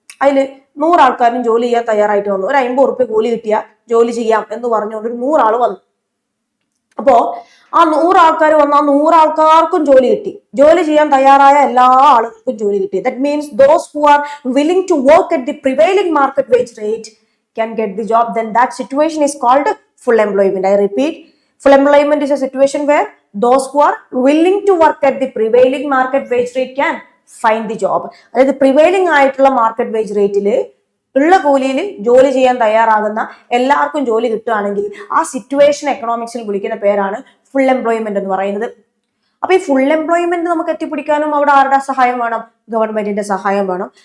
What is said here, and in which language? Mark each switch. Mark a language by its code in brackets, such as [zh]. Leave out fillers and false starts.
[ml] അതിൽ 100 ആൾക്കാരും ജോലി ചെയ്യാൻ തയ്യാറായിട്ട് വന്നു. ഒരു 50 ഉറുപ്പ്യ കൂലി കിട്ടിയാൽ ജോലി ചെയ്യാം എന്ന് പറഞ്ഞുകൊണ്ട് ഒരു 100 ആള് വന്നു. അപ്പോ ആ 100 ആൾക്കാർ വന്ന ആ 100 ആൾക്കാർക്കും ജോലി കിട്ടി. ജോലി ചെയ്യാൻ തയ്യാറായ എല്ലാ ആളുകൾക്കും ജോലി കിട്ടി. [en] That means those who are willing to work at the prevailing market wage rate can get the job. Then that situation is called full employment. I repeat, full employment is a situation where those who are willing to work at the prevailing market wage rate can find the job. [ml] അതായത് prevailing ആയിട്ടുള്ള market wage റേറ്റിൽ ഉള്ള കൂലിയിൽ ജോലി ചെയ്യാൻ തയ്യാറാകുന്ന എല്ലാവർക്കും ജോലി കിട്ടുകയാണെങ്കിൽ ആ സിറ്റുവേഷൻ എക്കണോമിക്സിൽ വിളിക്കുന്ന പേരാണ് ഫുൾ എംപ്ലോയ്മെന്റ് എന്ന് പറയുന്നത്. അപ്പൊ ഈ ഫുൾ എംപ്ലോയ്മെന്റ് നമുക്ക് എത്തിപ്പിടിക്കാനും അവിടെ ആരുടെ സഹായം വേണം? ഗവൺമെന്റിന്റെ സഹായം വേണം.